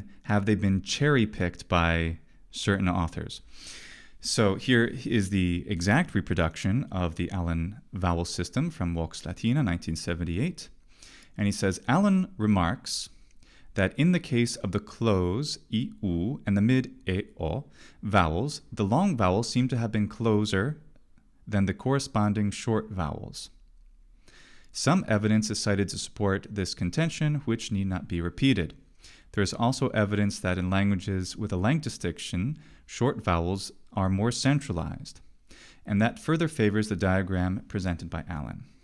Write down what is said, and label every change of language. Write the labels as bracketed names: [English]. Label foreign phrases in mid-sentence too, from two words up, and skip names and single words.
[English] Have they been cherry-picked by certain authors? So here is the exact reproduction of the Allen vowel system from Vox Latina, 1978. And he says, Allen remarks that in the case of the close I-U and the mid-E-O vowels, the long vowels seem to have been closer than the corresponding short vowels. Some evidence is cited to support this contention, which need not be repeated. There is also evidence that in languages with a length distinction, short vowels are more centralized, and that further favors the diagram presented by Allen.